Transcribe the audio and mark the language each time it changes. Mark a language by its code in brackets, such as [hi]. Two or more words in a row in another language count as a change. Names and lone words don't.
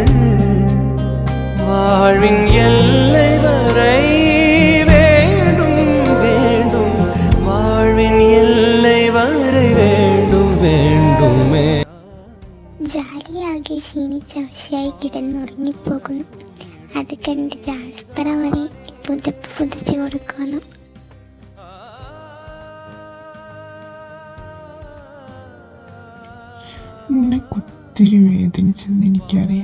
[ta] வாழ்வின் எல்லை வரை வேண்டும் வேண்டும், வாழ்வின் எல்லை வரை வேண்டும் വേണ്ടുമേ. [ml] ജാലിയാകെ ക്ഷീണിച്ച് അവശയായി കിടന്നുറങ്ങിപ്പോകുന്നു. അത് കണ്ട് ജാസ്പർ അവനെ പുതപ്പ് പുതച്ചു കൊടുക്കുന്നു. നിനക്ക് ഒത്തിരി വേദനിച്ചെന്ന് എനിക്കറിയാം.